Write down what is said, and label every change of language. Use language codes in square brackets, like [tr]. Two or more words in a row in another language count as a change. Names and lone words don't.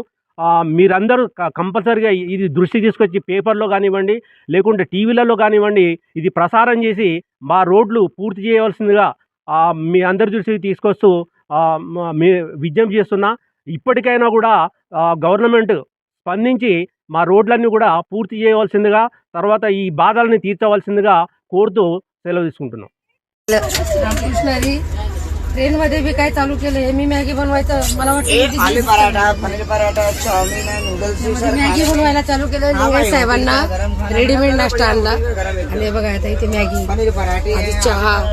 [te] మీరందరూ కంపల్సరీగా ఇది దృష్టి తీసుకొచ్చి పేపర్లో కానివ్వండి, లేకుంటే టీవీలలో కానివ్వండి ఇది ప్రసారం చేసి మా రోడ్లు పూర్తి చేయవలసిందిగా మీ అందరి దృష్టికి తీసుకొస్తూ మీ విజ్ఞప్తి చేస్తున్నా. ఇప్పటికైనా కూడా గవర్నమెంట్ స్పందించి మా రోడ్లన్నీ కూడా పూర్తి చేయవలసిందిగా, తర్వాత ఈ బాధల్ని తీర్చవలసిందిగా కోరుతू సెలవు తీసుకుంటున్నాం. [mr] रामकृष्णारी ट्रेनमध्ये बी काय चालू केलं हे मी मॅगी बनवायचं मला वाटतं पनीर पराठा चाउमिन नूडल्स मॅगी बनवायला चालू केलं. लिंगायत साहेबांना रेडीमेड नाश्ता आणला आणि हे बघा आता इथे मॅगी आधी चहा.